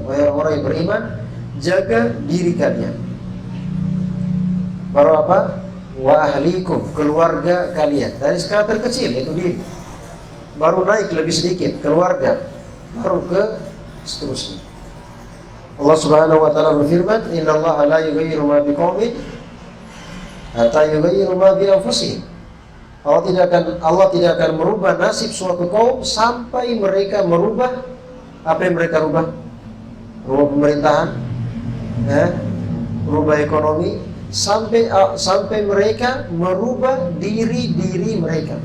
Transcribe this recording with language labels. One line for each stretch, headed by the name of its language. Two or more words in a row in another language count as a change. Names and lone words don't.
Indonesian: Wahai orang yang beriman, jaga diri kalian. Baru apa?
Arabic: وأهليكم,
Indonesian: keluarga kalian. Dari skala terkecil, itu diri. Baru naik lebih sedikit, keluarga. Baru ke seterusnya.
Arabic: الله سبحانه وتعالى berfirman, "إن الله لا يغير ما بقوم حتى يغيروا ما بأنفسهم."
Indonesian: Allah tidak akan merubah nasib suatu kaum sampai mereka merubah apa yang mereka rubah. Rubah pemerintahan, rubah ekonomi, sampai mereka merubah diri mereka.